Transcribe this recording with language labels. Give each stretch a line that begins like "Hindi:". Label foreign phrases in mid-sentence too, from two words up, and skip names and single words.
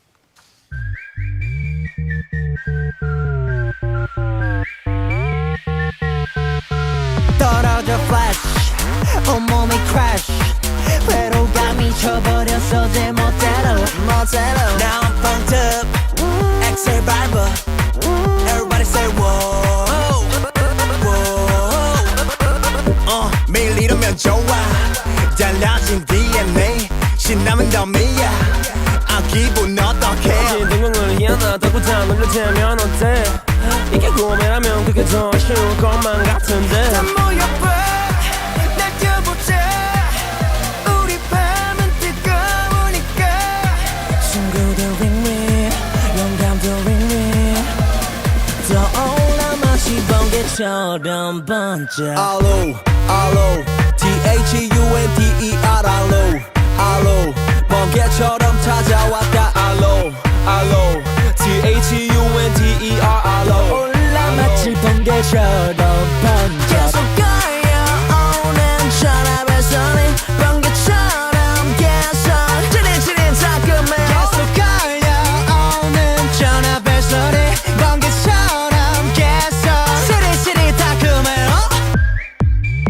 Korean: 떨어져 flash 온몸이 crash 회로가 미쳐버렸어 제 멋대로
English: Now I'm pumped up
Korean: 엑셀 밟아
English: Everybody say whoa
Korean: 매일 이러면 좋아 달라진 DNA 신나면 덤이야 기분 어떡해 동공을 희한하다고 다 놀려대면 어때 이게 꿈이라면 그게 더 쉬울 것만 같은데 다 모여봐 날뛰어보자 우리 밤은 뜨거우니까 친구들
English: with me
Korean: 영감도 with me 떠올라 마치 번개처럼 번져
English: Allo Allo T-H-U-N-D-E-R Allo Allo
Korean: 번개처럼 찾아왔다
English: Allo Allo T-H-U-N-D-E-R Allo
Korean: 올라 마치 번개처럼 번져 계속 걸려오는 전화벨소리 번개처럼 계속 지린 자꾸만 계속 걸려오는 전화벨소리 번개처럼 계속 시리 따끔해